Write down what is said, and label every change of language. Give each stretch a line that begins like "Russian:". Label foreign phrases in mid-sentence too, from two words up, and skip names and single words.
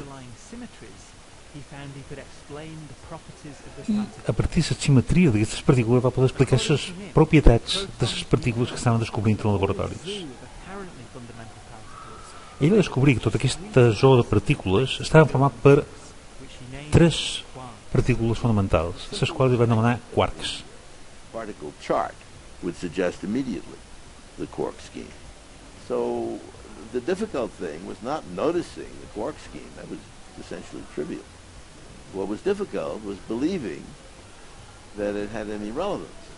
Catalan: I a partir de la simetria d'aquestes partícules va poder explicar les propietats de les partícules que estaven descobrint en els laboratoris. Ell va descobrir que tota aquesta zoo de partícules estava format per 3 partícules fonamentals, les quals li van anomenar quarks.
English: Particle chart would suggest immediately the quark scheme. So the difficult thing was not noticing the quark scheme. That was essentially trivial. What was difficult was believing that it had any relevance.